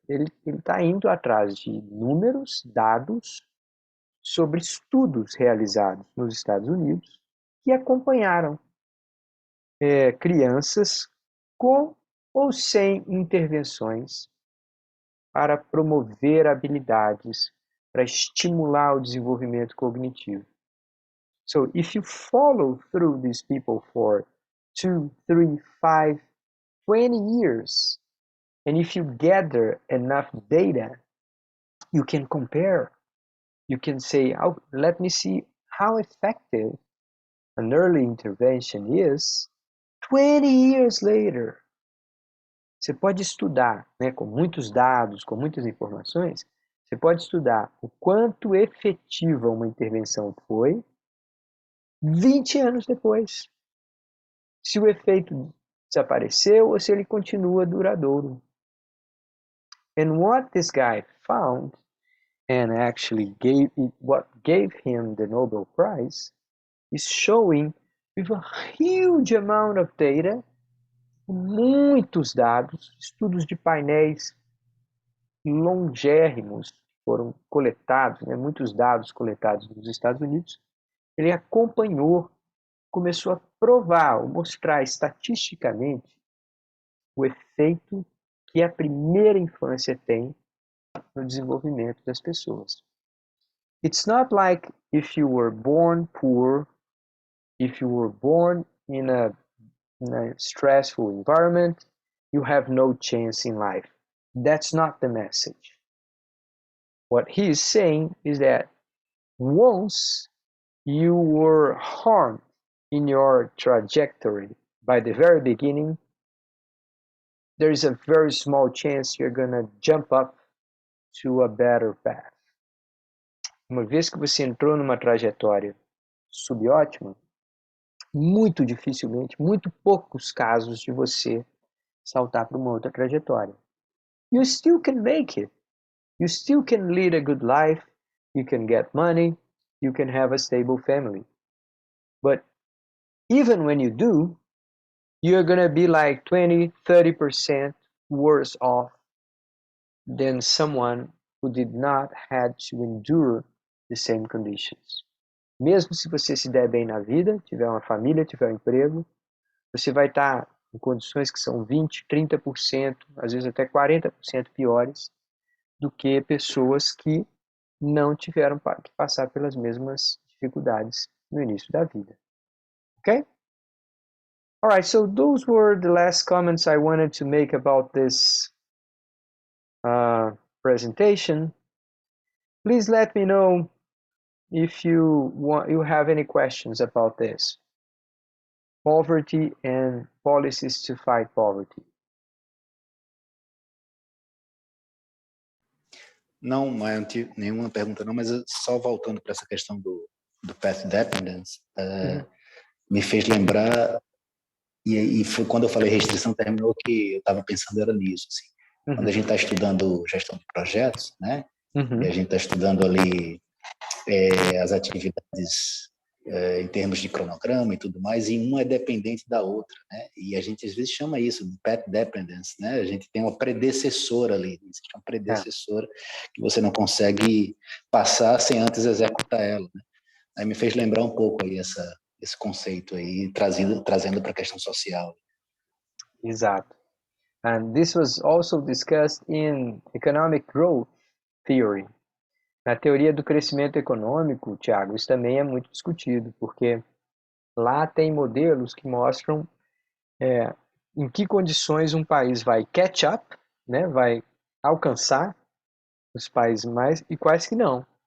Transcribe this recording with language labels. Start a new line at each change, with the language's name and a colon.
Portuguese: Ele está indo atrás de números, dados sobre estudos realizados nos Estados Unidos que acompanharam crianças com ou sem intervenções para promover habilidades, para estimular o desenvolvimento cognitivo.
English: So if you follow through these people for 2, 3, 5, 20 years, and if you gather enough data, you can compare. You can say, oh, let me see how effective an early intervention is 20 years later.
Portuguese: Você pode estudar, né, com muitos dados, com muitas informações, você pode estudar o quanto efetiva uma intervenção foi 20 anos depois. Se o efeito desapareceu ou se ele continua duradouro.
English: And what this guy found, and actually what gave him the Nobel Prize, is showing with a huge amount of data,
Portuguese: muitos dados, estudos de painéis longérrimos foram coletados, né, muitos dados coletados nos Estados Unidos. Ele acompanhou, começou a provar, ou mostrar estatisticamente o efeito que a primeira infância tem no desenvolvimento das pessoas.
English: It's not like if you were born poor, if you were born in a stressful environment, you have no chance in life. That's not the message. What he is saying is that once you were harmed in your trajectory by the very beginning, there is a very small chance you're going to jump up to a better path.
Portuguese: Uma vez que você entrou numa trajetória subótima, muito dificilmente, muito poucos casos de você saltar para uma outra trajetória.
English: You still can make it. You still can lead a good life. You can get money. You can have a stable family. But even when you do, you're going to be like 20, 30% worse off than someone who did not have to endure the same conditions.
Portuguese: Mesmo se você se der bem na vida, tiver uma família, tiver um emprego, você vai estar em condições que são 20, 30%, às vezes até 40% piores do que pessoas que não tiveram que passar pelas mesmas dificuldades no início da vida.
English: Okay? All right, so those were the last comments I wanted to make about this presentation. Please let me know if you have any questions about this. Poverty and policies to fight poverty.
Portuguese: Não, não tive nenhuma pergunta não, mas só voltando para essa questão do path dependence, me fez lembrar, e foi quando eu falei restrição, terminou que eu estava pensando era nisso, assim. Quando a gente está estudando gestão de projetos, né, e a gente está estudando ali as atividades em termos de cronograma e tudo mais, e uma é dependente da outra, né? E a gente às vezes chama isso de path dependence, né? A gente tem uma predecessora ali, existe uma predecessora que você não consegue passar sem antes executar ela, né? Aí me fez lembrar um pouco aí esse conceito aí, trazendo para a questão social. Exato.
English: And this was also discussed in economic growth theory.
Portuguese: Na teoria do crescimento econômico, Thiago, isso também é muito discutido, porque lá tem modelos que mostram em que condições um país vai
English: catch up,
Portuguese: né, vai alcançar os países mais e quais que não.